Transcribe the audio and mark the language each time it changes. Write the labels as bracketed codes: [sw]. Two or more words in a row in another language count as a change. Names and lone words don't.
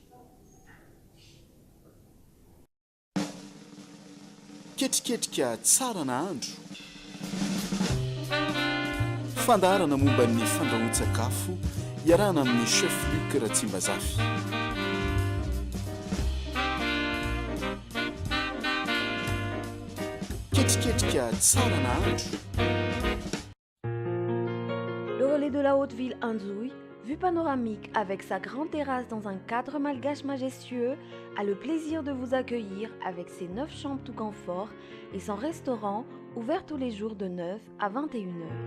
[mg] ketriketrika tsara nahandro fandaharana momba ny fandrahoan-tsakafo iarahana amin'ny chef Luc Ratsimbazafy. Ketriketrika tsara nahandro. [fr] Le relais de la Haute-Ville Anzouille, vue panoramique avec sa grande terrasse dans un cadre malgache majestueux, a le plaisir de vous accueillir avec ses 9 chambres tout confort et son restaurant ouvert tous les jours de 9 à 21h.